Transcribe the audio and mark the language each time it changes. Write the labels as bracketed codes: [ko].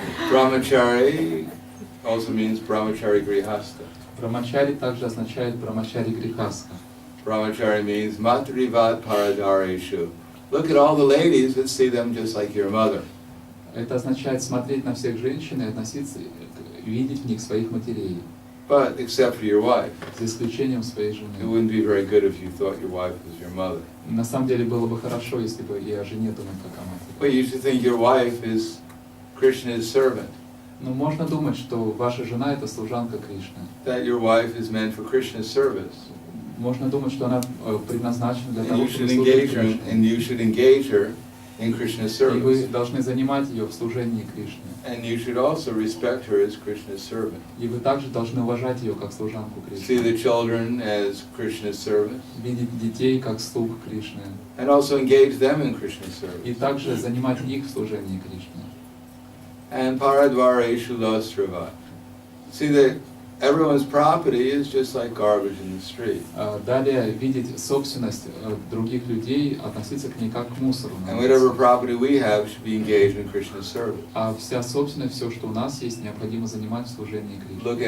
[en] Brahmachari also means brahmachari grihastha. [ru] Брамачари также означает брамачари грихаска. [en] Brahmachari means matrivat paradareshu. Look at all the ladies, but see them just like your mother. [ru] Это означает смотреть на всех женщин и относиться, видеть в них своих матерей, [en] But except for your wife. [ru] за исключением своей [en] It [ru] жены. [en] wouldn't be very good if you thought your wife was your mother. [ru] На самом деле было бы хорошо, если бы и о жене думать как о матери. [en] But you should think your wife is Krishna's servant. [ru] Но можно думать, что ваша жена это служанка Кришны. [en] That your wife is meant for Krishna's service. [ru] Можно думать, что она предназначена для [en] And [ru] того, [en] you should [ru] служить [en] engage her, [ru] Кришне. [en] and you should engage her in Krishna's [ru] И вы [en] service. [ru] должны занимать ее в служении Кришне. [en] And you should also respect her as Krishna's servant. [ru] И вы также должны уважать ее как служанку [en] See [ru] Кришны. [en] the children as Krishna's servants. [ru] Видеть детей как слуг Кришны. [en] And also engage them in Krishna's [ru] И [en] service. [ru] также занимать их в служении Кришне. [en] And paradvareshu lastrava. See that everyone's property is just like garbage in the street. [ru] Далее видеть собственность других людей, относиться к ней как к мусору. на [en] And [ru] улице. [en] whatever property we have should be engaged in Krishna's service. [ru] А вся собственность, все, что у нас есть, необходимо занимать в служении Кришне.